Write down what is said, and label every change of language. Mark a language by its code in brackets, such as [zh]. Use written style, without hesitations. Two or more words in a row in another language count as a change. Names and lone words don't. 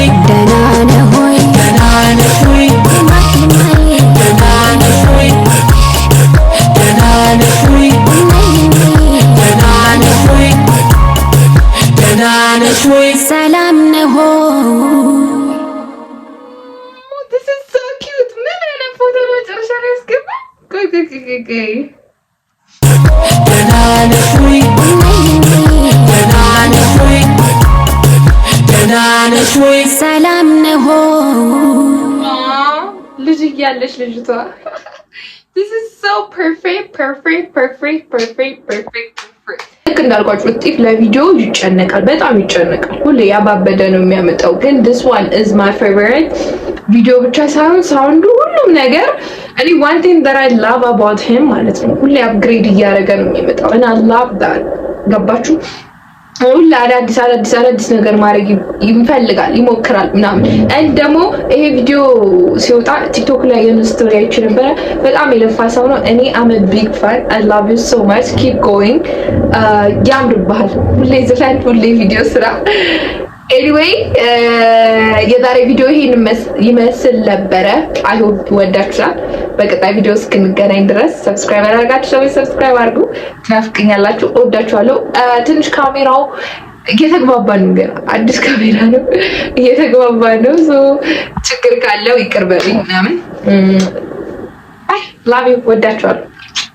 [am] ደህና ነህ ሆይ ደህና ነሽ ወይ ደህና ነሽ ወይ ደህና ነሽ ወይ ደህና ነሽ ወይ ደህና ነሽ ወይ ሰላም ነህ ሆይ [en] This is so cute. [am] ምን አይነት ፎቶ ነው መጨረሻ ላይ ያስገባ? ቆይ ደህና ነሽ ወይ ደህና ነሽ ወይ ደህና ነሽ ወይ ሰላም ነህ ሆይ ልጅ እያለች ልጅቷ [en] This is so perfect. [am] ልክ እንዳልኳችሁ እጥፍ ለቪዲዮ ይጨነቃል፣ በጣም ይጨነቃል። ሁሌ ያባበደ ነው የሚያመጣው። ግን [en] this one is my favorite [am] ቪዲዮ ብቻ ሳይሆን ሳውንዱ፣ ሁሉም ነገር እኔ [en] one thing that I love about him [am] ማለት ነው ሁሌ አፕግሬድ እያደረገ ነው የሚመጣው [en] and I love that። [am] ገባችሁ? ሁሌ አዳዲስ ነገር ማድረግ ይፈልጋል፣ ይሞክራል ምናምን። and ደግሞ ይሄ ቪዲዮ ሲወጣ ቲክቶክ ላይ የሆነ ስቶሪ አይቼ ነበረ። በጣም የለፋ ሰው ነው። እኔ [en] am a big fan. I love you so much. keep going. [am] ያምርብሃል። ሁሌ ዘፈን፣ ሁሌ ቪዲዮ ስራ። ኤኒዌይ የዛሬ ቪዲዮ ይሄን ይመስል ነበረ። [en] I hope [am] ወዳችኋል። በቀጣይ ቪዲዮ እስክንገናኝ ድረስ ሰብስክራይብ አድርጋችሁ ሰብስክራይብ አድርጉ። ትናፍቅኛላችሁ። እወዳችኋለሁ። ትንሽ ካሜራው እየተግባባን ነው፣ ገና አዲስ ካሜራ ነው፣ እየተግባባን ነው። ችግር ካለው ይቅር በሉኝ ምናምን። [en] I love you። [am] ወዳችኋለሁ።